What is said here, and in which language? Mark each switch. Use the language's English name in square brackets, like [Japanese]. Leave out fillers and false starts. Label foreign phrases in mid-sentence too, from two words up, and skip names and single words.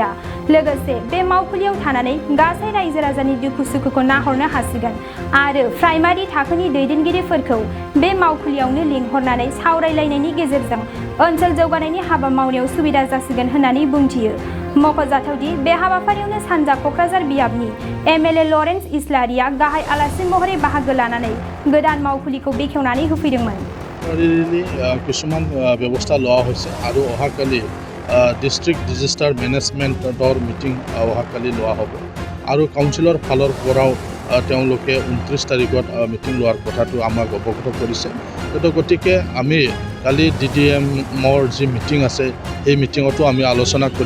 [Bodo] लोगोसे बे मावखुलियाव थानानै गासै रायजो राजानि दुखु सुखुखौ नाहरनो हासिगोन आरो प्राइमारि थाखोनि दैदेनगिरिफोरखौ बे मावखुलियावनो लिंहरनानै सावरायलायनायनि गेजेरजों ओनसोल जौगानायनि हाबा मावनायाव सुबिदा जासिगोन होननानै बुंथियो। मख'जाथावदि बे हाबाफारियावनो सानजा क'क्राझार बियाबनि एमएलए लरेन्स इस्लारिया गाहाय आलासि महरै बाहागो लानानै गोदान मावखुलिखौ बेखेवनानै होफैदोंमोन। [Assamese] কিছুমান ব্যৱস্থা লোৱা হৈছে আৰু অহাকালি [English] District Disaster Management meeting [Assamese] অহাকালি লোৱা হ'ব আৰু কাউন্সিলৰ ফালৰ পৰাও তেওঁলোকে 29 তাৰিখত মিটিং লোৱাৰ কথাটো আমাক অৱগত কৰিছে। গতিকে আমি কালি DDMৰ যি মিটিং আছে সেই মিটিঙতো আমি আলোচনা কৰিম।